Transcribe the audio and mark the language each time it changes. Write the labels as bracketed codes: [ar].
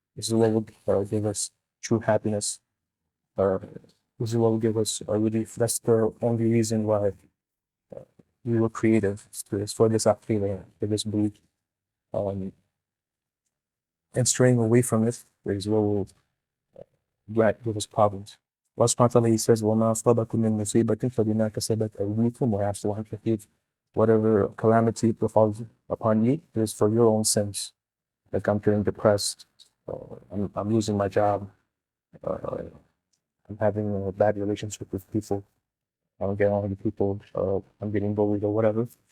[en] This is what will give us true happiness. This is what will give us relief. That's the only reason why we were created, is for this aqeedah, for this belief. And straying away from it is what will give us problems. [ar] Allah subhanahu wa ta'ala, [en] he says, [ar] وَمَا أَصَابَكُم مِّن مُّصِيبَةٍ فَبِمَا كَسَبَتْ أَيْدِيكُم وَيَعْفُو عَن كَثِيرٍ. [en] Whatever calamity befalls upon you, it is for your own sins. Like I'm feeling depressed, I'm losing my job, I'm having a bad relationship with people, I'm getting along with people, I'm getting bullied or whatever.